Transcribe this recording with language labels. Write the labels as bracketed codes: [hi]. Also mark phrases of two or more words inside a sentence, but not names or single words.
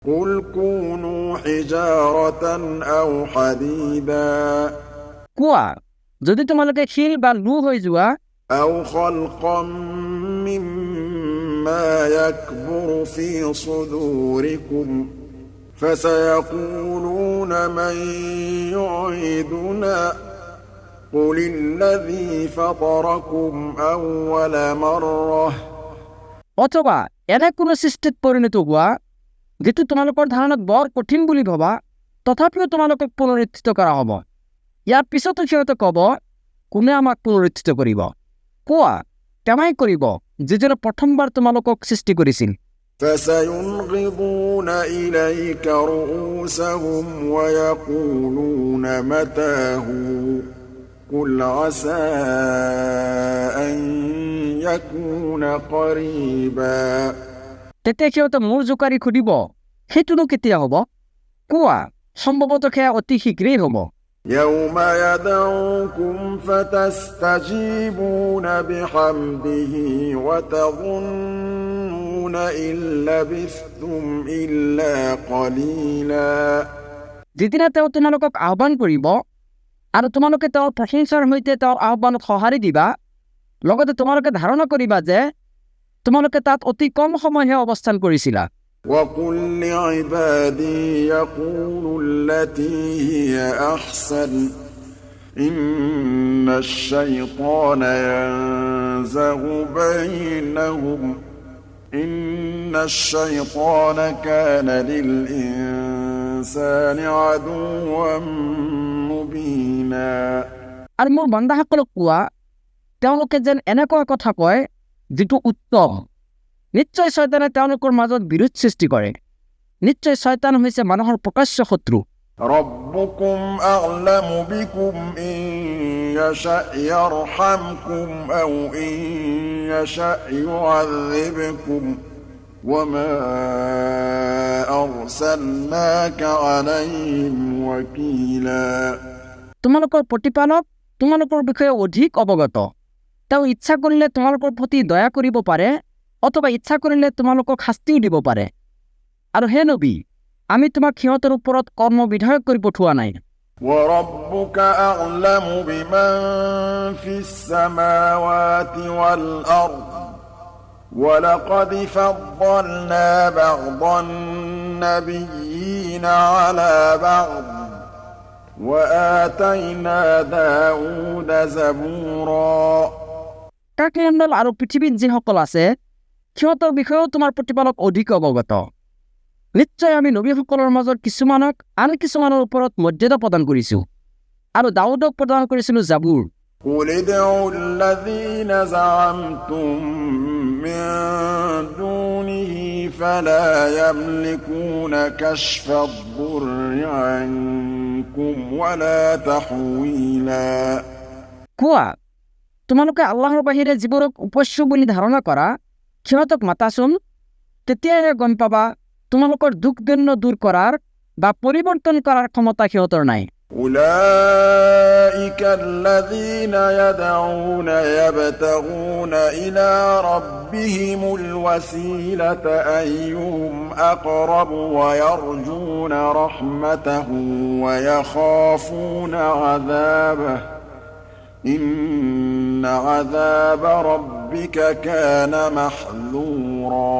[ar] قُلْ كُونُوا حِجَارَةً أَوْ حَدِيدًا [as] কোৱা যদি তোমালোকে শিল বা লো হৈ যোৱা [ar] أَوْ خَلْقًا مِّمَّا يَكْبُرُ فِي صُدُورِكُمْ فَسَيَقُولُونَ مَن يُعِيدُنَا قُلِ الَّذِي فَطَرَكُمْ أَوَّلَ مَرَّةٍ [as] অথবা এনে কোনো সৃষ্টিত পৰিণত হোৱা যিটো তোমালোকৰ ধাৰণাত বৰ কঠিন বুলি ভবা তথাপিও তোমালোকক পুনৰুত্থিত কৰা হ'ব। ইয়াৰ পিছতো সিহঁতে ক'ব কোনে আমাক পুনৰুত্থিত কৰিব? কোৱা তেওঁই কৰিব যিজনে প্ৰথমবাৰ তোমালোকক সৃষ্টি কৰিছিল। [ar] فَسَيُنْغِضُونَ إِلَيْكَ رُءُوسَهُمْ وَيَقُولُونَ مَتَىٰ هُوَ قُلْ عَسَىٰ أَن يَكُونَ قَرِيبًا [as] তেতিয়া সিহঁতে মূৰ জোকাৰি সুধিব সেইটোনো কেতিয়া হ'ব? কোৱা সম্ভৱতঃ সেয়া অতি শীঘ্ৰেই হ'ব। [ar] يَوْمَ يَدْعُوكُمْ فَتَسْتَجِيبُونَ بِحَمْدِهِ وَتَظُنُّونَ إِن لَّبِثْتُمْ إِلَّا قَلِيلًا [as] যিদিনা তেওঁ তোমালোকক আহ্বান কৰিব আৰু তোমালোকে তেওঁৰ প্ৰশংসাৰ সৈতে তেওঁৰ আহ্বানত সঁহাৰি দিবা লগতে তোমালোকে ধাৰণা কৰিবা যে তোমালোকে তাত অতি কম সময়হে অৱস্থান কৰিছিলা। [ar] وَقُل لِّعِبَادِي يَقُولُوا الَّتِي هِيَ أَحْسَنُ إِنَّ الشَّيْطَانَ يَنزَغُ بَيْنَهُمْ إِنَّ الشَّيْطَانَ كَانَ لِلْإِنسَانِ عَدُوًّا مُّبِينًا [as] আৰু মোৰ বান্দাসকলক কোৱা তেওঁলোকে যেন এনেকুৱা কথা কয় যিটো উত্তম। নিশ্চয় শয়তানে তেওঁলোকৰ মাজত বিৰোধ সৃষ্টি কৰে। নিশ্চয় শয়তান হৈছে মানুহৰ প্ৰকাশ্য শত্ৰু। [ar] رَبُّكُمْ أَعْلَمُ بِكُمْ إِن يَشَأْ يَرْحَمْكُمْ أَوْ إِن يَشَأْ يُعَذِّبْكُمْ وَمَا أَرْسَلْنَاكَ عَلَيْهِمْ وَكِيلًا [as] তোমালোকৰ প্ৰতিপালক তোমালোকৰ বিষয়ে অধিক অৱগত। তেওঁ ইচ্ছা কৰিলে তোমালোকৰ প্ৰতি দয়া কৰিব পাৰে অথবা ইচ্ছা কৰিলে তোমালোকক শাস্তিও দিব পাৰে। আৰু হে নবী আমি তোমাক সিহঁতৰ ওপৰত কৰ্ম বিধায়ক কৰি পঠোৱা নাই। [ar] وَرَبُّكَ أَعْلَمُ بِمَن فِي السَّمَاوَاتِ وَالْأَرْضِ وَلَقَدْ فَضَّلْنَا بَعْضَ النَّبِيِّينَ عَلَىٰ بَعْضٍ وَآتَيْنَا دَاوُودَ زَبُورًا [as] কাকমণ্ডল আৰু পৃথিৱীত যিসকল আছে সিহঁতৰ বিষয়েও তোমাৰ প্ৰতিপালক অধিক অৱগত। নিশ্চয় আমি নবীসকলৰ মাজত কিছুমানক আন কিছুমানৰ ওপৰত মৰ্যাদা প্ৰদান কৰিছোঁ আৰু দাউদক প্ৰদান কৰিছিলোঁ জাবুৰ। [ar] قُلِ ادْعُوا الَّذِينَ زَعَمْتُم مِّن دُونِهِ فَلَا يَمْلِكُونَ كَشْفَ الضُّرِّ عَنكُمْ وَلَا تَحْوِيلًا [as] কোৱা তোমালোকে আল্লাহৰ বাহিৰে যিবোৰক উপাস্য বুলি ধাৰণা কৰা সিহঁতক মাতাচোন তেতিয়াহে গম পাবা তোমালোকৰ দুখ দৈন্য দূৰ কৰাৰ বা পৰিৱৰ্তন কৰাৰ ক্ষমতা সিহঁতৰ নাই। [ar] أُولَٰئِكَ الَّذِينَ يَدْعُونَ يَبْتَغُونَ إِلَىٰ رَبِّهِمُ الْوَسِيلَةَ أَيُّهُمْ أَقْرَبُ وَيَرْجُونَ رَحْمَتَهُ وَيَخَافُونَ عَذَابَهُ إِنَّ عَذَابَ رَبِّكَ كَانَ مَحْذُورًا